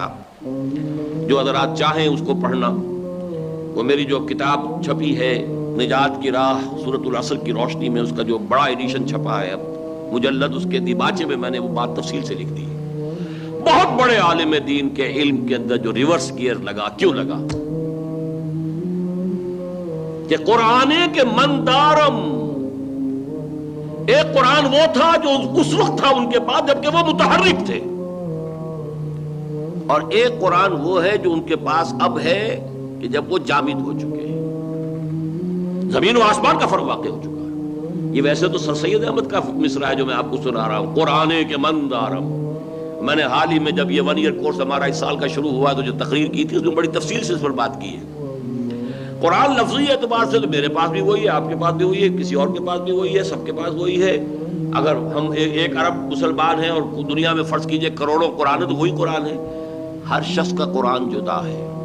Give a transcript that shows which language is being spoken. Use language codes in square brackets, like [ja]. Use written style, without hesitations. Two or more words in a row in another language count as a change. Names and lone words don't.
[ur] جو حضرات چاہیں اس کو پڑھنا، وہ میری جو کتاب چھپی ہے نجات کی راہ سورۃ العصر کی روشنی میں، اس کا جو بڑا ایڈیشن چھپا ہے مجلد، اس کے دیباچے میں میں نے وہ بات تفصیل سے لکھ دی. بہت بڑے عالم دین کے علم کے اندر جو [en] reverse gear [ur] لگا، کیوں لگا؟ کہ [fa] قرآن کے من دارم [ur] ایک قرآن وہ تھا جو اس وقت تھا ان کے پاس جبکہ وہ متحرک تھے، اور ایک قرآن وہ ہے جو ان کے پاس اب ہے کہ جب وہ جامد ہو چکے ہیں، زمین و آسمان کا فرق واقع ہو چکا ہے۔ یہ ویسے تو سر سید احمد کا مصرع ہے جو میں آپ کو سنا رہا ہوں، [fa] قرآن کے من دارم۔ [ur] میں نے حال ہی میں جب یہ 1 [en] year course [ur] ہمارا اس سال کا شروع ہوا تو جو تقریر کی تھی اس میں بڑی تفصیل سے اس پر بات کی ہے۔ قرآن لفظی اعتبار سے تو میرے پاس بھی وہی ہے، آپ کے پاس بھی وہی ہے، کسی اور کے پاس بھی وہی ہے، سب کے پاس وہی ہے۔ اگر ہم 1 ارب مسلمان ہیں اور دنیا میں فرض کیجئے کروڑوں قرآن ہے تو وہی قرآن ہے، ہر شخص کا قرآن جدا ہے۔